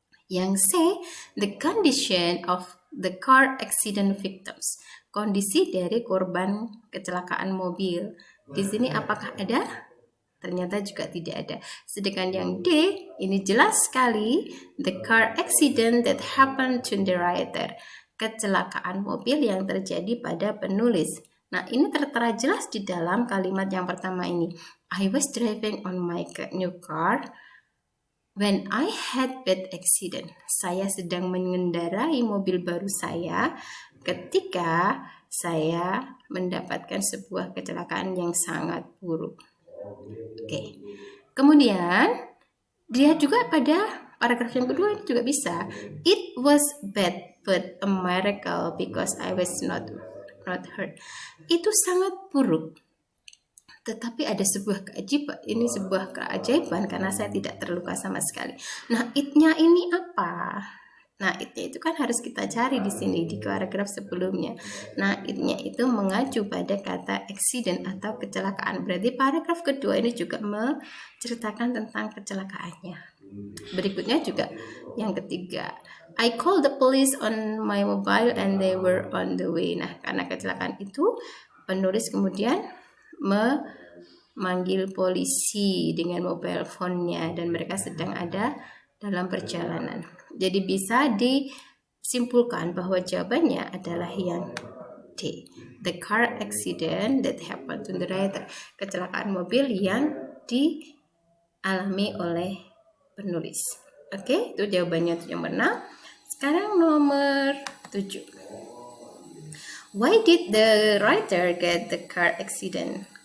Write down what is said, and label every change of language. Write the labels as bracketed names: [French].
[English] Yang C, the condition of the car accident victims. [Indonesian] Kondisi dari korban kecelakaan mobil. Di sini apakah ada? Ternyata juga tidak ada. Sedangkan yang D, ini jelas sekali, [English] the car accident that happened to the writer. [Indonesian] Kecelakaan mobil yang terjadi pada penulis. Nah, ini tertera jelas di dalam kalimat yang pertama ini. [English] I was driving on my new car when I had bad accident. [Indonesian] Saya sedang mengendarai mobil baru saya ketika saya mendapatkan sebuah kecelakaan yang sangat buruk. Oke. Kemudian dia juga pada paragraf yang kedua ini juga bisa. [English] It was bad but a miracle because I was not hurt. [Indonesian] Itu sangat buruk. Tetapi ada sebuah keajaiban. Ini sebuah keajaiban karena saya tidak terluka sama sekali. Nah, it-nya ini apa? Nah, it-nya itu kan harus kita cari di sini di paragraf sebelumnya. Nah, it-nya itu mengacu pada kata accident atau kecelakaan. Berarti paragraf kedua ini juga menceritakan tentang kecelakaannya. Berikutnya juga yang ketiga. [English] I called the police on my mobile and they were on the way. [Indonesian] Nah, karena kecelakaan itu penulis kemudian memanggil polisi dengan mobile phone-nya dan mereka sedang ada dalam perjalanan. Jadi bisa disimpulkan bahwa jawabannya adalah yang D. [English] The car accident that happened to the writer. [Indonesian] Kecelakaan mobil yang dialami oleh penulis. Oke, itu jawabannya yang benar. Sekarang nomor 7. [English] Why did the writer get the car accident?